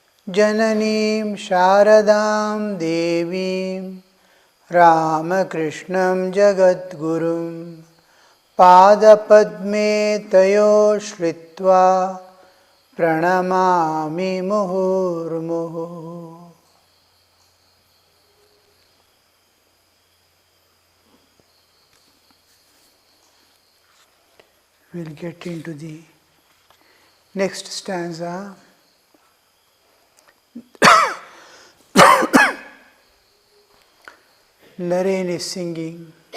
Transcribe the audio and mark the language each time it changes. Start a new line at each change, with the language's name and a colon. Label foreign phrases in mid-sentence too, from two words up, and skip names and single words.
Sanskrit: Jananim Sharadam Devim Ramakrishnam Jagadgurum Padapadme Tayo Shritva Pranamami Muhurmuhu.
English: We'll get into the next stanza. Naren is singing.